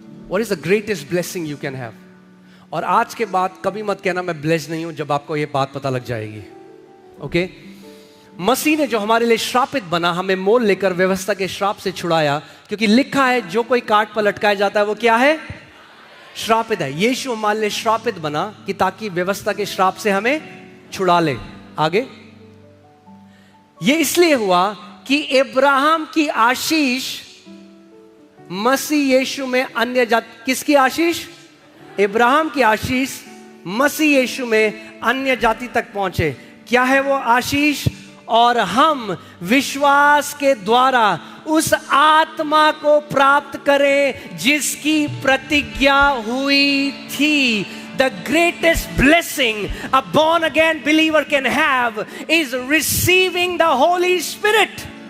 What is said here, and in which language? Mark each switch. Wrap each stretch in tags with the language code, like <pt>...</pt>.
<en>What is the greatest blessing you can have?</en> <hi>और आज के बाद कभी मत कहना मैं ब्लेस्ड नहीं हूं जब आपको ये बात पता लग जाएगी. ओके, मसीह ने जो हमारे लिए श्रापित बना, हमें मोल लेकर व्यवस्था के श्राप से छुड़ाया, क्योंकि लिखा है जो कोई काट पर लटकाया जाता है वो क्या है? श्रापित है. यीशु हमारे लिए श्रापित बना कि ताकि व्यवस्था के श्राप से हमें छुड़ा ले. आगे ये इसलिए हुआ कि अब्राहम की आशीष मसीह यीशु में अन्य जाति. किसकी आशीष? अब्राहम की आशीष मसीह यीशु में अन्य जाति तक पहुंचे. क्या है वो आशीष? और हम विश्वास के द्वारा उस आत्मा को प्राप्त करें जिसकी प्रतिज्ञा हुई थी.</hi> <en>The greatest blessing a born again believer can have is receiving the Holy Spirit.</en>